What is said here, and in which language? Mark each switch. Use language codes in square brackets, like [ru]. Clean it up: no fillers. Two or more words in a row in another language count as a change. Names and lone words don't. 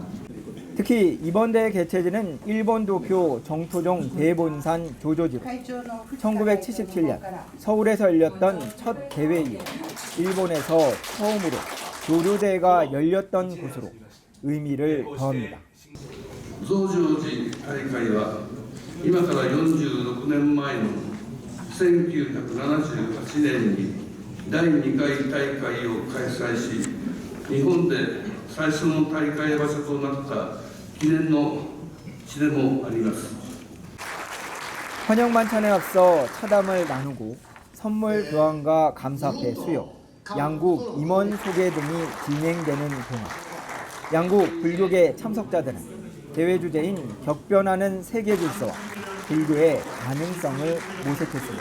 [ko] 특히 이번 대회 개최지는 일본 도쿄 정토종 대본산 조조지로 1977년 서울에서 열렸던 첫 대회 이후 일본에서 처음으로 교류대회가 열렸던 곳으로 의미를 더합니다. [ja] 増上寺大会は今から46年前の1978年に第2回大会を開催し、日本で最初の大会場所となった記念の地でもあります。 [ko] 환영 만찬에 앞서 차담을 나누고 선물 교환과 감사패 수여, 양국 임원 소개 등이 진행되는 동안 양국 불교계 참석자들은 대회 주제인 격변하는 세계 질서와 불교의 가능성을 모색했습니다.